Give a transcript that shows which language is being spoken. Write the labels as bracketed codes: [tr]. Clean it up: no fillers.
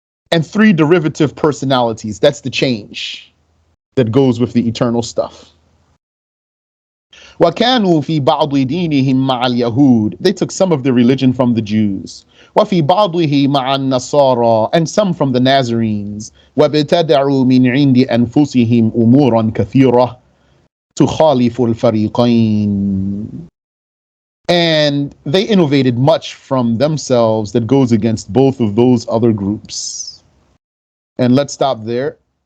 [en] And three derivative personalities. That's the change that goes with the eternal stuff. [ar] وَكَانُوا فِي بَعْضِ دِينِهِمْ مَعَ الْيَهُودِ. [en] They took some of their religion from the Jews. [ar] وَفِي بَعْضِهِ مَعَ النَّصَارَى. [en] And some from the Nazarenes. [ar] وَابْتَدَعُوا مِنْ عِنْدِ أَنفُسِهِمْ أُمُورًا كَثِيرَةً تُخَالِفُ الْفَرِيقَيْنِ. [en] And they innovated much from themselves that goes against both of those other groups. And let's stop there.